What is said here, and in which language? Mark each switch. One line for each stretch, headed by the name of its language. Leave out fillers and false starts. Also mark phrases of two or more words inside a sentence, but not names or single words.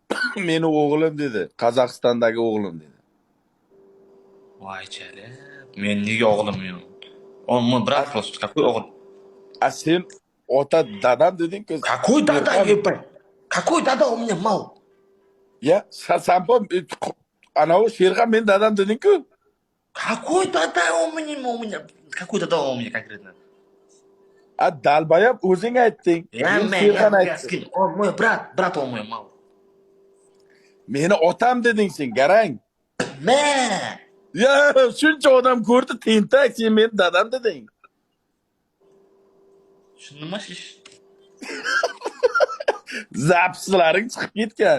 Uzbek: Meni o'g'lim dedi. Qozog'istondagi o'g'lim dedi. Voy chali. Men nega o'g'lim yo'q?
Russian: Он мой брат просто. Какой o'g'il?
Uzbek: A sen ota dadam deding-ku.
Russian: Какой дада, ебать? Какой дада у меня мал?
Uzbek: Ya, sen anavi Sherxon men dadam deding-ku.
Russian: Какой дада у меня? Какой дада у меня конкретно?
Uzbek: A dalbayam o'zing aytding. Men Sherxon aytdim.
Russian: Он мой брат он мой мал.
Uzbek: Meni otam deding sen, garang. Mə. Ya, shuncha odam ko'rdi, tentak, sen men dadam deding. Tushundingmi siz? Zapislaring chiqib ketgan.